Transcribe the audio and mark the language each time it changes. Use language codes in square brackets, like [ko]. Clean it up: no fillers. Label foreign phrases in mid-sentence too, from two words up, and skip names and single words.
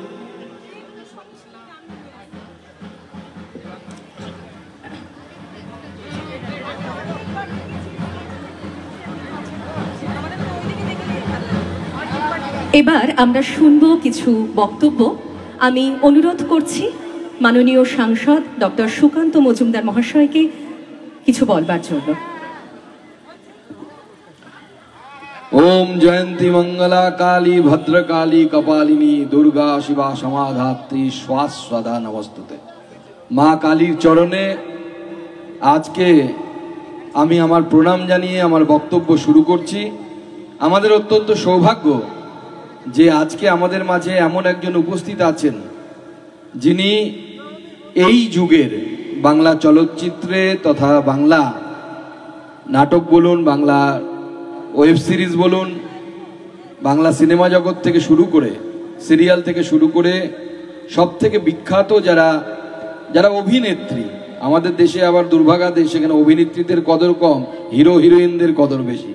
[bn] এবার আমরা শুনব কিছু বক্তব্য। আমি অনুরোধ করছি মাননীয় সাংসদ ডক্টর সুকান্ত মজুমদার মহাশয়কে কিছু বলবার জন্য। [sa] ओम जयंती मंगला काली भद्रकाली कपालिनी दुर्गा शिवा समाधात्री श्वासदा नमस्तुते। [bn] মা কালীর চরণে আজকে আমি আমার প্রণাম জানিয়ে আমার বক্তব্য শুরু করছি। আমাদের অত্যন্ত সৌভাগ্য যে আজকে আমাদের মাঝে এমন একজন উপস্থিত আছেন যিনি এই যুগের বাংলা চলচ্চিত্রে তথা বাংলা নাটক বলুন, বাংলা [en] web series [bn] বলুন, বাংলা সিনেমা জগৎ থেকে শুরু করে সিরিয়াল থেকে শুরু করে সব থেকে বিখ্যাত যারা অভিনেত্রী, আমাদের দেশে আবার দুর্ভাগা দেশ, সেখানে অভিনেত্রীদের কদর কম, হিরো হিরোইনদের কদর বেশি।